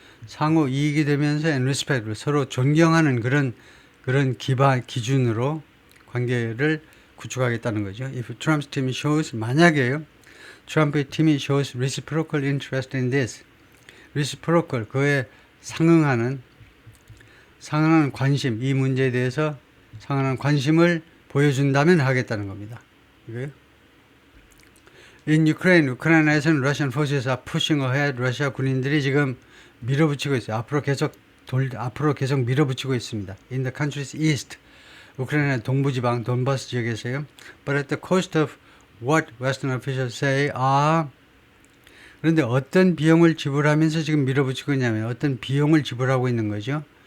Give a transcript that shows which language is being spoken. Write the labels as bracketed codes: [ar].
[ko] 상호 이익이 되면서 [en] and respectable [ko] 서로 존경하는 그런 기준으로 관계를 구축하겠다는 거죠. [en] If Trump's team shows [ko] 만약에요. 트럼프의 팀이 [en] shows reciprocal interest in this. [ko] reciprocal 그에 상응하는 관심 이 문제에 대해서 상응하는 관심을 보여준다면 하겠다는 겁니다. 이거요. [en] In Ukraine, [ko] 우크라이나에서는 [en] Russian forces are pushing ahead. [ko] 러시아 군인들이 지금 밀어붙이고 있어요. 앞으로 계속 밀어붙이고 있습니다. [en] In the country's east, [ko] 우크라이나 동부지방 돈바스 지역에서요. [en] But at the cost of what Western officials say are [ko] 그런데 어떤 비용을 지불하면서 지금 밀어붙이고 있냐면 어떤 비용을 지불하고 있는 거죠.